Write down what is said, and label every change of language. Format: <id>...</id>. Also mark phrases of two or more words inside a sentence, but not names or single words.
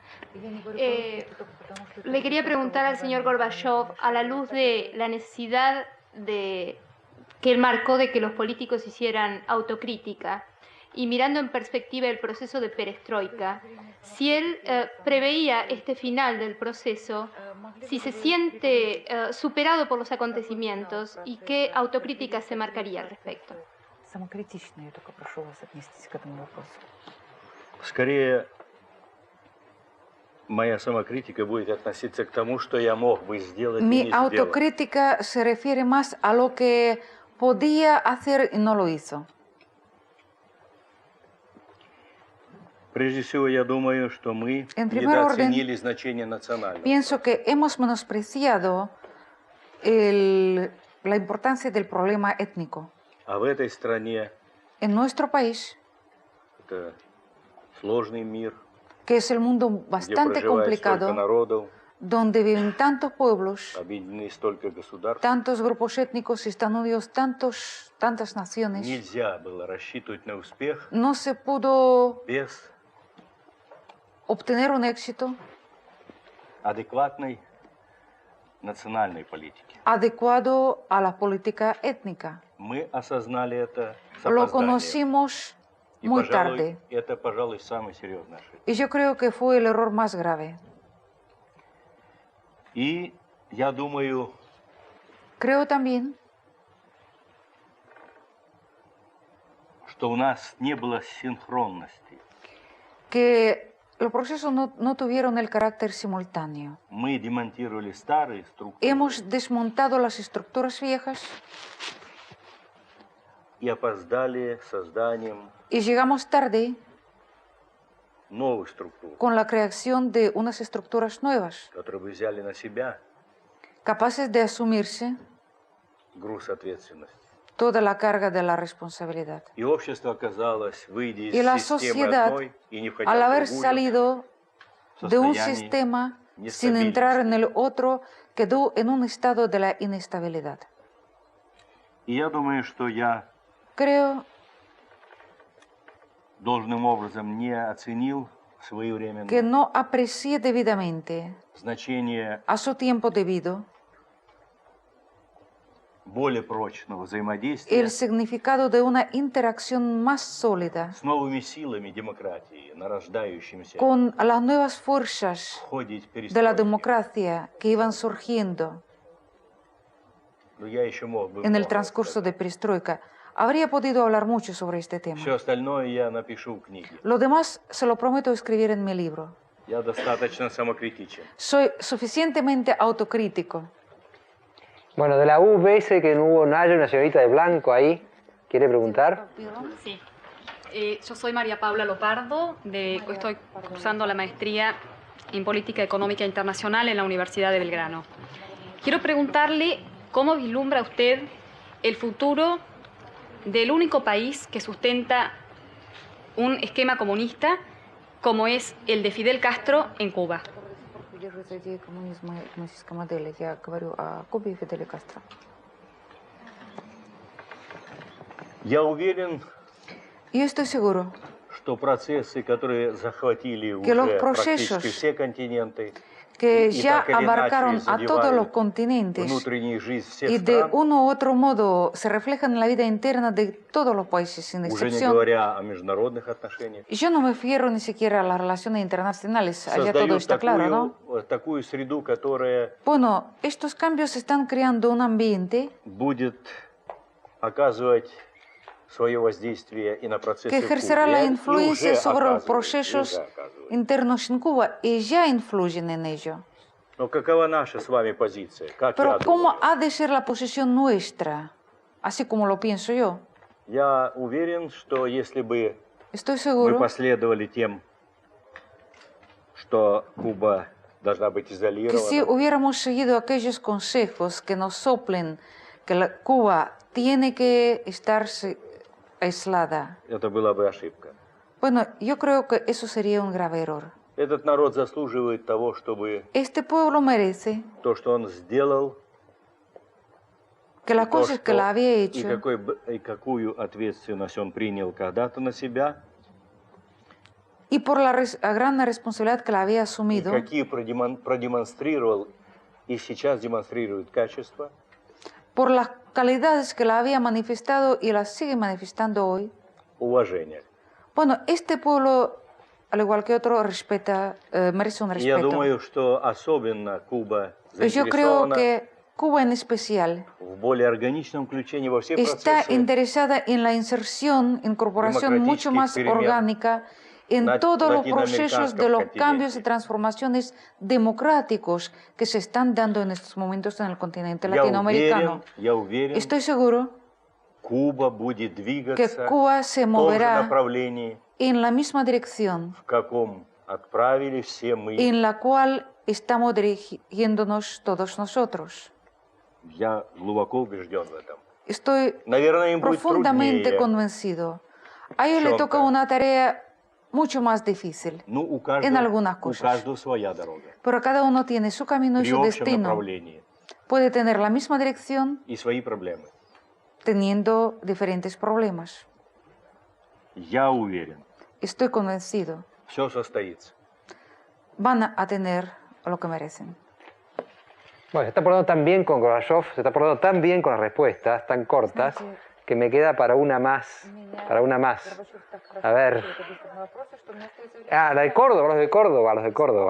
<es>Le quería preguntar al señor Gorbachev, a la luz de la necesidad que él marcó de que los políticos hicieran autocrítica, y mirando en perspectiva el proceso de perestroika, si él preveía este final del proceso, si se siente superado por los acontecimientos y qué autocrítica se marcaría al respecto.</es> <ru>Скорее, моя самокритика будет относиться к тому, что я мог бы сделать и не сделал.</ru> <es>Mi autocrítica se refiere más a lo que podía hacer y no lo hizo.</es> <ru>Прежде всего, я думаю, что мы недооценили значение национального.</ru> <es>Pienso que hemos menospreciado la importancia del problema étnico.</es> <ru>А в этой стране</ru> <es>en nuestro país,</es> <ru>это сложный мир,</ru> <es>que es el mundo bastante complicado,</es> <ru>народов,</ru> <es>donde viven tantos pueblos,</es> <ru>объединены столько государств,</ru> <es>tantos grupos étnicos, están unidos tantas naciones.</es> <ru>Нельзя было рассчитывать на успех</ru> <es>no se pudo</es> <ru>без</ru> <es>obtener un éxito</es> <ru>адекватной национальной политики.</ru> <es>Adecuado a la política étnica.</es> <ru>Мы осознали это с</ru> <es>Lo</es> <ru>опозданием.</ru> <es>conocimos muy tarde.</es> <ru>Это, пожалуй, самый серьезный ошибка.</ru> <es>Y yo creo que fue el error más grave.</es> <ru>И я думаю,</ru> <es>creo también</es> <ru>что у нас не было синхронности.</ru> <es>Que los procesos no tuvieron el carácter simultáneo.</es> <ru>Мы демонтировали старые структуры.</ru> <es>Hemos desmontado las estructuras viejas.</es> <ru>И опоздали созданием</ru> <es>y llegamos tarde</es> <ru>новых структур,</ru> <es>con la creación de unas estructuras nuevas,</es> <ru>которые бы взяли на себя</ru> <es>capaces de asumirse</es> <ru>груз ответственности.</ru> <es>Toda la carga de la responsabilidad.</es> <ru>И общество оказалось, выйдя из</ru> <es>y la</es> <ru>системы</ru> <es>sociedad,</es> <ru>одной и не входя</ru> <es>al haber</es> <ru>в другую,</ru> <es>salido de un sistema sin entrar en el otro, quedó en un estado de la inestabilidad.</es> <ru>И я думаю, что я</ru> <es>Creo</es> <ru>должным образом не оценил своевременно</ru> <es>que no aprecié debidamente</es> <ru>значение</ru> <es>a su tiempo debido</es> <ru>более прочного взаимодействия</ru> <es>el significado de una interacción más sólida</es> <ru>с новыми силами демократии, нарождающимися</ru> <es>con las nuevas fuerzas</es> <ru>в ходе</ru> <es>de la</es> <ru>перестройки.</ru> <es>democracia que iban surgiendo</es> <ru>Но я еще мог бы</ru> <es>en el</es> <ru>много</ru> <es>transcurso de</es> <ru>сказать.</ru> <es>perestroika. Habría podido hablar mucho sobre este tema.</es> <ru>Все остальное я напишу в книге.</ru> <es>Lo demás se lo prometo escribir en mi libro.</es> <ru>Я достаточно самокритичен.</ru> <es>Soy suficientemente autocrítico. Bueno, de la UBS, que no hubo nadie, una señorita de blanco ahí, ¿quiere preguntar? Sí. Yo soy María Paula Lopardo, estoy cursando la maestría en Política Económica Internacional en la Universidad de Belgrano. Quiero preguntarle cómo vislumbra usted el futuro del único país que sustenta un esquema comunista como es el de Fidel Castro en Cuba.</es> <ru>Я уверен,</ru> <es>Yo estoy seguro</es> <ru>что процессы, которые захватили</ru> <es>que los</es> <ru>уже</ru> <es>procesos</es> <ru>практически все континенты,</ru> <es>que y ya</es> <ru>так или</ru> <es>abarcaron</es> <ru>иначе</ru> <es>a todos los</es> <ru>задевают</ru> <es>continentes</es> <ru>внутреннюю жизнь всех</ru> <es>y de</es> <ru>стран,</ru> <es>uno u otro modo se reflejan en la vida interna de todos los países, sin</es> <ru>уже не</ru> <es>excepción.</es> <ru>говоря о международных отношениях,</ru> <es>Y yo no me refiero ni siquiera a las relaciones internacionales, allá todo</es> <ru>создают</ru> <es>está claro, ¿no?</es> <ru>такую среду, которая</ru> <es>Bueno, estos cambios están creando un ambiente</es> <ru>будет оказывать свое воздействие и на процессы</ru> <es>que</es> <ru>в</ru> <es>ejercerá</es> <ru>Кубе,</ru> <es>la</es> <ru>и</ru> <es>influencia</es> <ru>уже</ru> <es>sobre los</es> <ru>оказывает,</ru> <es>procesos</es> <ru>уже оказывает.</ru> <es>internos en Cuba y ya influyen en ello.</es> <ru>Но какова наша с вами позиция? Как</ru> <es>Pero</es> <ru>я</ru> <es>¿cómo</es> <ru>думаю?</ru> <es>ha de ser la posición nuestra? Así como lo pienso yo.</es> <ru>Я уверен, что если бы</ru> <es>Estoy</es> <ru>мы</ru> <es>seguro</es> <ru>последовали тем, что Куба должна быть</ru> <es>que si</es> <ru>изолирована,</ru> <es>hubiéramos seguido aquellos consejos que nos soplen que Cuba tiene que estar aislada,</es> <ru>это была бы ошибка.</ru> <es>bueno, yo creo que eso sería un grave error.</es> <ru>Этот народ заслуживает того, чтобы</ru> <es>Este pueblo merece</es> <ru>то, что он сделал,</ru> <es>que las</es> <ru>то,</ru> <es>cosas que la había</es> <ru>и</ru> <es>hecho</es> <ru>какую ответственность он принял когда-то на себя,</ru> <es>y por la gran responsabilidad que la había</es> <ru>и</ru> <es>asumido,</es> <ru>какие продемонстрировал и сейчас демонстрирует качества,</ru> <es>por las calidades que la había manifestado y las sigue manifestando hoy.</es> <ru>уважения.</ru> <es>Bueno, este pueblo, al igual que otro, merece un</es> <ru>И я</ru> <es>respeto.</es> <ru>думаю, что особенно Куба</ru> <es>Yo creo</es> <ru>заинтересована</ru> <es>que Cuba en especial</es> <ru>в более органичном включении во все</ru> <es>está</es> <ru>процессы</ru> <es>interesada en la inserción, incorporación mucho más</es> <ru>democráticos</ru> <es>orgánica en</es> <ru>на</ru> <es>todos los procesos de</es> <ru>latinoamericanском</ru> <es>los</es> <ru>континенте.</ru> <es>cambios y transformaciones democráticos que se están dando en estos momentos en el continente latinoamericano.</es> <ru>Я уверен,</ru> <es>Estoy seguro</es> <ru>Куба будет</ru> <es>que</es> <ru>двигаться</ru> <es>Cuba se</es> <ru>в том же</ru> <es>moverá</es> <ru>направлении,</ru> <es>en la misma dirección</es> <ru>в каком отправили все мы.</ru> <es>en la cual estamos dirigiéndonos todos nosotros.</es> <ru>Я глубоко убежден в этом.</ru> <es>Estoy</es> <ru>Наверное, им будет</ru> <es>profundamente</es> <ru>труднее.</ru> <es>convencido. A ellos le</es> <ru>чем-то.</ru> <es>toca una tarea mucho más difícil,</es> <ru>Ну, у</ru> <es>en algunas</es> <ru>у</ru> <es>cosas.</es> <ru>каждого своя дорога.</ru> <es>Pero cada uno tiene su camino y</es> <ru>При</ru> <es>su</es> <ru>общем</ru> <es>destino.</es> <ru>направлении</ru> <es>Puede tener la misma dirección</es> <ru>и свои проблемы.</ru> <es>teniendo diferentes problemas.</es> <ru>Я уверен,</ru> <es>Estoy convencido.</es> <ru>все состоится.</ru> <es>Van a tener lo que merecen. Bueno, se está portando tan bien con Gorbachev, se está portando tan bien con las respuestas tan cortas, que me queda para una más. A ver. Ah, la de Córdoba, los de Córdoba.</es>